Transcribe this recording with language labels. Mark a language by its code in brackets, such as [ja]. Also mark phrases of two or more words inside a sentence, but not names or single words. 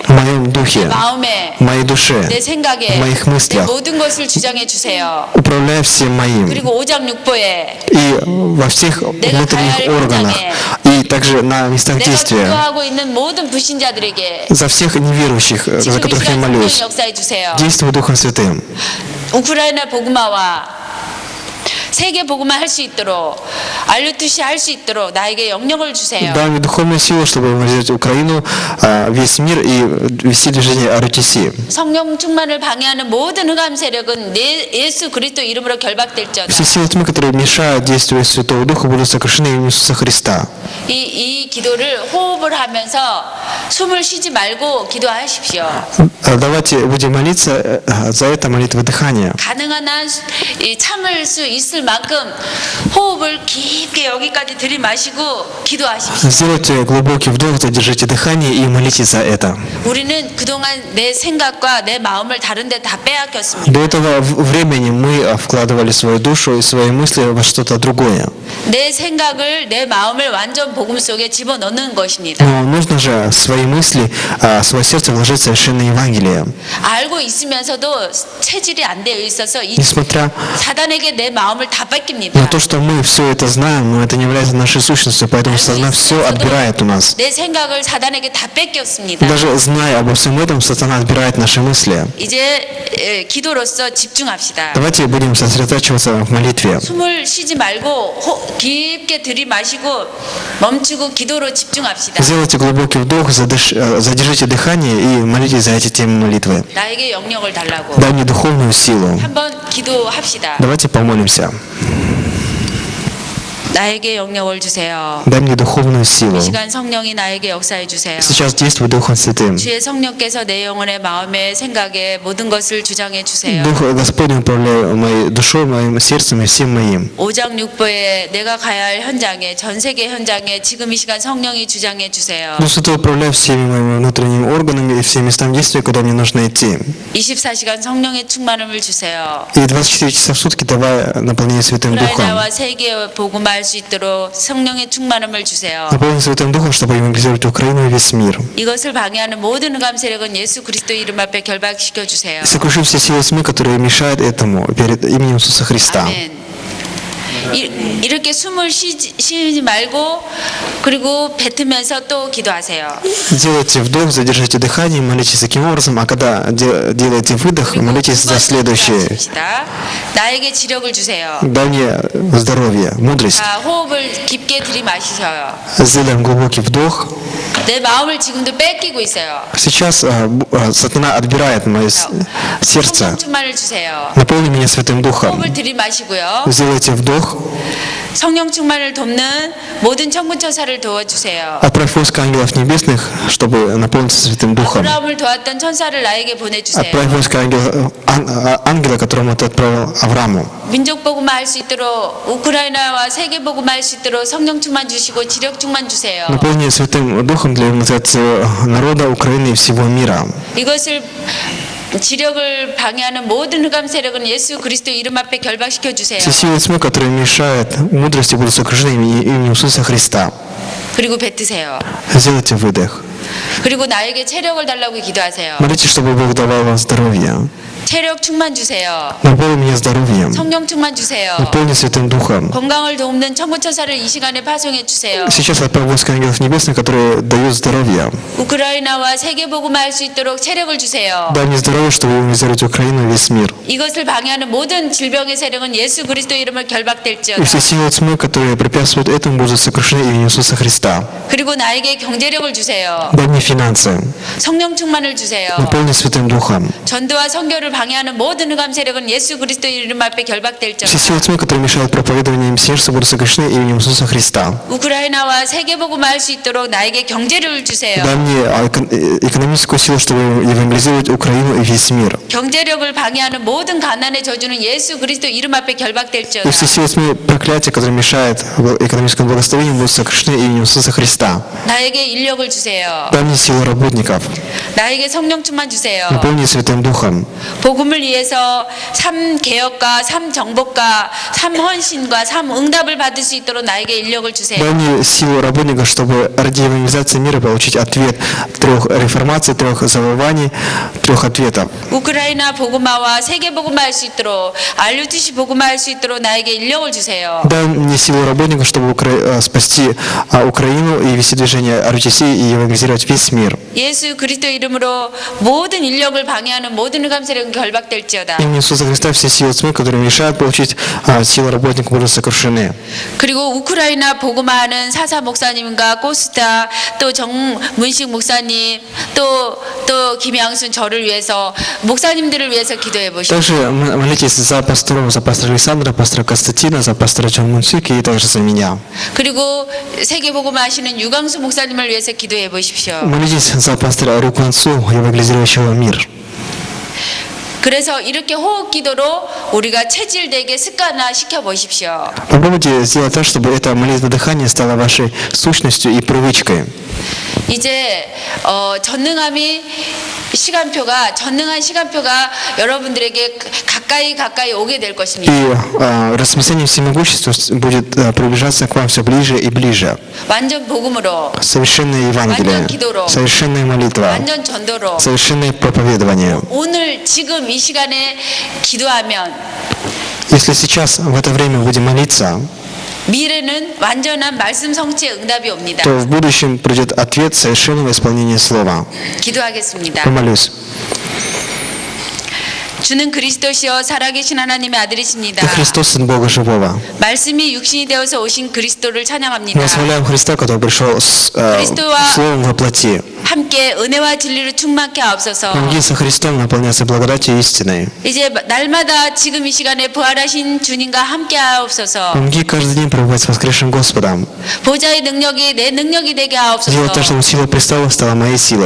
[ru] в моем духе, [ko] 마음에, [ru] в моей душе, [ko] 내 생각에, [ru] в моих [ko] 내 [ru] мыслях. [ko] 모든 것을 주장해 주세요. [ru] Управляй всем моим. [ko] 그리고 오장육부에 [ru] И во всех внутренних органах. И также на местах [ko] 내가 [ru] действия. [ko] 기도하고 있는 모든 불신자들에게 [ru] За всех неверующих, за [ko] 지금 이 [ru] которых я [ko] 시간 성령이 [ru] молюсь. [ko] 역사해 주세요. [ru] Действуй Духом Святым. [ko] 우크라이나 복음화와 세계 복음화 할 수 있도록 알루투시 할 수 있도록 나에게 영역을 주세요. [ru] Дай мне духовную силу, чтобы взять Украину, весь мир и вести движение RTC. [ko] 성령 충만을 방해하는 모든 흑암 세력은 내 예수 그리스도 이름으로 결박될지어다. [ru] Все силы тьмы, которые мешают действию Святого Духа, будут сокращены именем Иисуса Христа. [ko] 이 기도를 호흡을 하면서 숨을 쉬지 말고 기도하십시오. [ru] Давайте будем молиться за это молитвой дыхания. [ko] 가능한 한 참을 수 있을 만큼 호흡을 깊게 여기까지 들이마시고 기도하십시오. [ru] Сделайте глубокий вдох, задержите дыхание и молитесь за это. [ko] 우리는 그동안 내 생각과 내 마음을 다른 데 다 빼앗겼습니다. [ru] До этого времени мы вкладывали свою душу и свои мысли во что-то другое. [ko] 내 생각을 내 마음을 완전 복음 속에 집어넣는 것입니다. [ru] Но нужно же свои мысли, свое сердце вложить в совершенное Евангелие. [ko] 알고 있으면서도 체질이 안 되어 있어서 이 [ru] Несмотря [ko] 사단에게 내 마음을 다 [ru] на [ko] 뺏깁니다. [ru] то, что мы все это знаем, но это не является нашей сущностью, поэтому сатана все отбирает у нас. [ko] 내 생각을 사단에게 다 뺏겼습니다. [ru] Даже зная обо всем этом, сатана отбирает наши мысли. [ko] 이제 기도로서 집중합시다. [ru] Давайте будем сосредотачиваться в молитве. [ko] 숨을 쉬지 말고 깊게 들이마시고 멈추고 기도로 집중합시다. [ru] Сделайте глубокий вдох, задержите дыхание и молитесь за эти темы молитвы. [ko] 나에게 영역을 달라고. [ru] Дай мне духовную силу. [ko] 한번 기도합시다. [ru] Давайте помолимся. [ko] 나에게 영역을 주세요. [ru] Дай мне духовную силу. [ko] 이 시간 성령이 나에게 역사해 주세요. [ru] Сейчас действуй Духом Святым. [ko] 주의 성령께서 내 영혼의 마음에 생각에 모든 것을 주장해 주세요. [ru] Дух Господень управляй моей душой, моим сердцем и всем моим. [ko] 오장육부에 내가 가야 할 현장에 전 세계 현장에 지금 이 시간 성령이 주장해 주세요. [ru] Дух Святой управляй всеми моими внутренними органами и всеми местами действия, куда мне нужно идти. [ko] 24시간 성령의 충만함을 주세요. [ru] И 24 часа в сутки давай наполнение Святым Духом. [ko] 우크라이나와 세계에 복음할 수 있도록 성령의 충만함을 주세요. [ru] Наполнение Святым Духом, чтобы евангелизировать Украину и весь мир. [ko] 이것을 방해하는 모든 흑암 세력은 예수 그리스도 이름 앞에 결박시켜 주세요. [ru] И сокрушим все силы тьмы, которые мешают этому перед именем Иисуса Христа. [ko] 아멘. 이렇게 숨을 쉬지 말고 그리고 뱉으면서 또 기도하세요. [ru] Делайте вдох, задержите дыхание, молитесь таким образом, а когда делаете выдох, молитесь за следующее. [ko] 기도하십시다. 나에게 지력을 주세요. [ru] Дай мне здоровье, мудрость. [ko] 자, 호흡을 깊게 들이마시셔요. [ru] Сделаем глубокий вдох. [ko] 내 마음을 지금도 뺏기고 있어요. [ru] Сейчас сатана отбирает мое сердце. [ko] 성령 충만을 주세요. [ru] Наполни меня Святым Духом. [ko] 호흡을 들이마시고요. [ru] Сделайте вдох. [ko] 성령 충만을 돕는 모든 천군천사를 도와주세요. [ru] Отправь войско ангелов небесных, чтобы наполниться Святым Духом. [ko] 아브라함을 도왔던 천사를 나에게 보내주세요. [ru] Отправь войско ангела, которому ты отправил Аврааму. [ko] 민족 복음화 할 수 있도록 우크라이나와 세계 복음화 할 수 있도록 성령 충만 주시고 지력 충만 주세요. [ru] Наполни Святым Духом для евангелизации народа Украины и всего мира. [ko] 이것을 지력을 방해하는 모든 흑암 세력은 예수 그리스도 이름 앞에 결박시켜 주세요. [ru] Все силы тьмы, которые мешают мудрости, будут сокрушены именем Иисуса Христа. [ko] 그리고 뱉으세요. [ru] Сделайте выдох. [ko] 그리고 나에게 체력을 달라고 기도하세요. [ru] Молитесь, чтобы Бог давал вам здоровье. [ko] 체력 충만 주세요. [ru] Наполни меня здоровьем. [ko] 성령 충만 주세요. [ru] Наполни Святым Духом. [ko] 건강을 돕는 천부천사를 이 시간에 파송해 주세요. [ru] Сейчас отправь войска ангелов небесных, которые дают здоровье. [ko] 우크라이나와 세계복음화 할 수 있도록 체력을 주세요. [ru] Дай мне здоровье, чтобы евангелизировать Украину и весь мир. [ko] 이것을 방해하는 모든 질병의 세력은 예수 그리스도 이름을 [ru] И [ko] 결박될지어다. [ru] все силы тьмы, которые препятствуют этому, будут сокрушены именем Иисуса Христа. [ko] 그리고 나에게 경제력을 주세요. [ru] Дай мне финансы. [ko] 성령 충만을 주세요. [ru] Наполни Святым Духом. [ko] 전도와 선교를 방해하는 모든 흑암 세력은 예수 그리스도 이름 앞에 결박될지어다. [ru] Все силы тьмы, которые мешают проповедованию Мессиаса, будут сокрушены именем Иисуса Христа. [ko] 우크라이나와 세계복음화 할 수 있도록 나에게 경제력을 주세요. [ru] Дай мне экономическую силу, чтобы евангелизировать Украину и весь мир. [ko] 경제력을 방해하는 모든 가난의 저주는 예수 그리스도 이름 앞에 [ru] И [ko] 결박될지어다. [ru] все силы тьмы, проклятия, которые мешают экономическому благословению, будут сокрушены именем Иисуса Христа. [ko] 나에게 인력을 주세요. [ru] Дай мне силу работников. [ko] 나에게 성령 충만 주세요. [ru] Наполни Святым Духом. [ko] 복음을 위해서 삶 개혁과 삶 정복과 삶 헌신과 삶 응답을 받을 수 있도록 나에게 인력을 주세요. [ru] Дай мне силу работников, чтобы ради евангелизации мира получить ответ 3 реформаций, 3 завоеваний, 3 ответов. [ko] 우크라이나 복음화와 세계 복음화 할 수 있도록 RUTC 복음화 할 수 있도록 나에게 인력을 주세요. [ru] Дай мне силу работников, чтобы спасти Украину и вести движение RUTC и евангелизировать весь мир. [ko] 예수 그리스도 이름으로 모든 인력을 방해하는 모든 흑암 세력은 결박될지어다. [ru] Именем Иисуса Христа все силы тьмы, которые мешают получить силу работников, будут сокрушены. [ko] 그리고 우크라이나 복음화하는 사사 목사님과 꼬스타 또 정문식 목사님 또 김양순 저를 위해서 목사님들을 위해서 기도해 보시고 [ru] Также молитесь за пасторов, за пастора Александра, пастора Константина, за пастора Чон Мунсики и также за меня. [ko] 그리고 세계 복음화 하시는 유광수 목사님을 위해서 기도해 보십시오. [ru] Молитесь за пастора Рукванцу, евангелизирующего мир. [ko] 그래서 이렇게 호흡 기도로 우리가 체질되게 습관화 시켜 보십시오. [ru] Попробуйте сделать так, чтобы эта молитва дыхания стала вашей сущностью и привычкой. [ko] 이제 전능한 시간표가 여러분들에게 가까이 오게 될 [ru] И [ko] 것입니다. [ru] рассмысление всемогущества будет приближаться к вам все ближе и ближе. [ko] 완전 복음으로, [ru] Совершенное Евангелие, совершенная молитва, [ko] 완전 전도로 [ru] совершенное проповедование. [ko] 오늘 지금 이 시간에 기도하면 [ru] Если сейчас, в это время будем молиться, [ko] 미래는 완전한 말씀 성취의 응답이 옵니다. [ru] то в будущем придет ответ совершенного исполнения слова. [ko] 기도하겠습니다. [ru] Помолюсь. [ko] 주는 그리스도시요 살아계신 하나님의 아들이십니다. [ru] Ты Христос, Сын Бога Живого. [ko] 말씀이 육신이 되어서 오신 그리스도를 찬양합니다. [ru] Восхваляем Христа, который пришел с Словом во плоти. [ko] 함께 은혜와 진리로 충만케 하옵소서. [ru] Помоги со Христом наполняться благодатью и истиной. [ko] 이제 날마다 지금 이 시간에 부활하신 주님과 함께 하옵소서. [ru] Помоги каждый день пребывать с воскресшим Господом. [ko] 보좌의 능력이 내 능력이 되게 [ru] Сделать так, [ko] 하옵소서. [ru] чтобы сила престола стала моей силой.